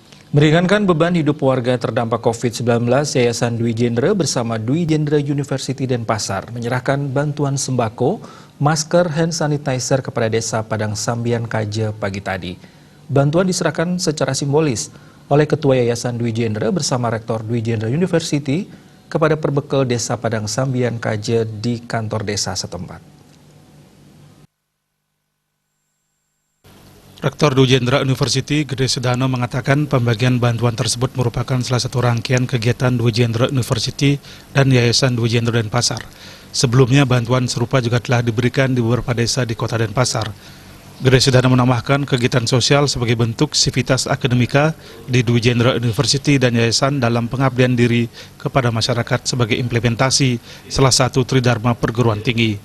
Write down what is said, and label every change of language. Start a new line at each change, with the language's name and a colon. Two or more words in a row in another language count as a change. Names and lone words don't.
Indonesian: Meringankan beban hidup warga terdampak COVID-19, Yayasan Dwi Jendra bersama Dwi Jendra University Denpasar menyerahkan bantuan sembako, masker,
English: hand sanitizer
Indonesian: kepada Desa Padang Sambian Kaje pagi tadi. Bantuan diserahkan secara simbolis oleh Ketua Yayasan Dwi Jendra bersama Rektor Dwi Jendra University kepada perbekal Desa Padang Sambian Kaje di kantor desa setempat. Rektor Dwi Jendra University Gede Sudano mengatakan pembagian bantuan tersebut merupakan salah satu rangkaian kegiatan Dwi Jendra University dan Yayasan Dwi Jendra Denpasar. Sebelumnya bantuan serupa juga telah diberikan di beberapa desa di kota Denpasar. Gede Sudano menambahkan kegiatan sosial sebagai bentuk sivitas akademika di Dwi Jendra University dan Yayasan dalam pengabdian diri kepada masyarakat sebagai implementasi salah satu tridharma perguruan tinggi.